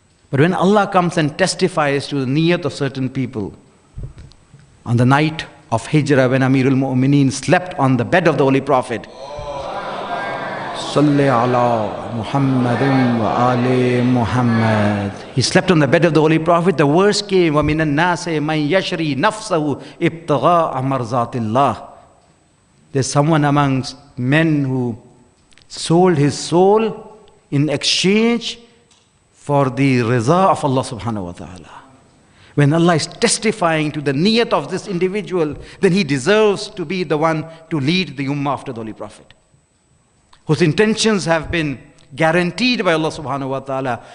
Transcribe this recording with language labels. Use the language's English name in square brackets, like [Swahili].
[English] But when Allah comes and testifies to the niyat of certain people, on the night of Hijrah, when Amirul Mu'mineen slept on the bed of the Holy Prophet, [Arabic] Salli ala Muhammadin wa ali Muhammad. [English] He slept on the bed of the Holy Prophet. The verse came, [Arabic] وَمِنَ النَّاسِ مَنْ يَشْرِي نَفْسَهُ ابْتِغَاءَ مَرْضَاتِ اللَّهِ. [English] There's someone amongst men who sold his soul in exchange for the riza of Allah subhanahu wa ta'ala. When Allah is testifying to the niyat of this individual, then he deserves to be the one to lead the ummah after the Holy Prophet, whose intentions have been guaranteed by Allah subhanahu wa ta'ala.